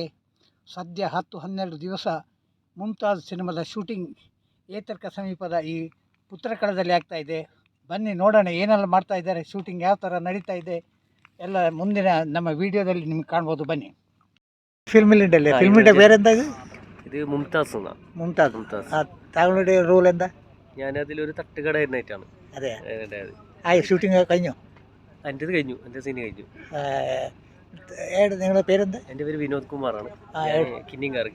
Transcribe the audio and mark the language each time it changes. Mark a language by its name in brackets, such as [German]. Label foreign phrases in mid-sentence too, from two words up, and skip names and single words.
[Kannada] ಸದ್ಯ 10-12 ದಿವಸ ಮುಮ್ತಾಜ್ ಸಿನಿಮಾದ ಶೂಟಿಂಗ್ ಏತರ್ಕ ಸಮೀಪದ ಈ ಪುತ್ರಕಳದಲ್ಲಿ ಆಗ್ತಾ ಇದೆ. ಬನ್ನಿ ನೋಡೋಣ ಏನೆಲ್ಲ ಮಾಡ್ತಾ ಇದ್ದಾರೆ, ಶೂಟಿಂಗ್ ಯಾವ ಥರ ನಡೀತಾ ಇದೆ ಎಲ್ಲ ಮುಂದಿನ ನಮ್ಮ ವಿಡಿಯೋದಲ್ಲಿ ನಿಮ್ಗೆ ಕಾಣ್ಬೋದು. ಬನ್ನಿ. ಫಿಲ್ಮ್ ಇಂಡಿಯಾ ಬೇರೆ എന്താ [Malayalam] ഇത് മുംതാസ് മുംതാസ് താങ്കളുടെ റോൾ എന്താ? ഞാൻ അതിലൊരു തട്ടുകടയായിട്ടാണ്. അതെ. ഷൂട്ടിംഗ് കഴിഞ്ഞു? എൻ്റെത് കഴിഞ്ഞു, എൻ്റെ സീന് കഴിഞ്ഞു. നിങ്ങളുടെ പേരെന്താ? എൻ്റെ പേര് വിനോദ് കുമാറാണ്. കിന്നിങ്ങാറാണ്.